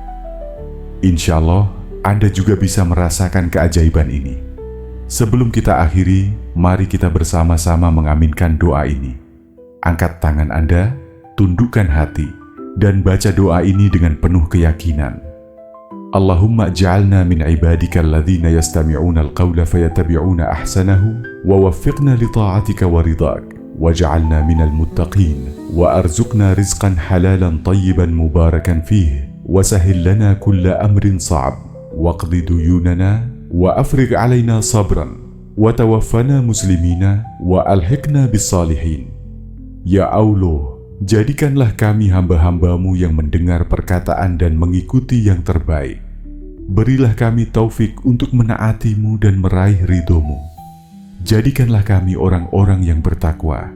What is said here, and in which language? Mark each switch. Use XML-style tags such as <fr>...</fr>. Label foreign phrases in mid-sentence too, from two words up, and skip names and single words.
<ar>إن شاء الله,</ar> <id>Anda juga bisa merasakan keajaiban ini. Sebelum kita akhiri, mari kita bersama-sama mengaminkan doa ini. Angkat tangan Anda, tundukkan hati, dan baca doa ini dengan penuh keyakinan.</id> <ar>اللهم اجعلنا من عبادك الذين يستمعون القول فيتبعون أحسنه ووفقنا لطاعتك ورضاك واجعلنا من المتقين وارزقنا رزقا حلالا طيبا مباركا فيه وسهل لنا كل أمر صعب واقض ديوننا وأفرغ علينا صبرا وتوفنا مسلمين وألحقنا بالصالحين.</ar> <id>Ya Allah, jadikanlah kami hamba-hambamu yang mendengar perkataan dan mengikuti yang terbaik. Berilah kami taufik untuk menaatimu dan meraih ridhomu. Jadikanlah kami orang-orang yang bertakwa.</id>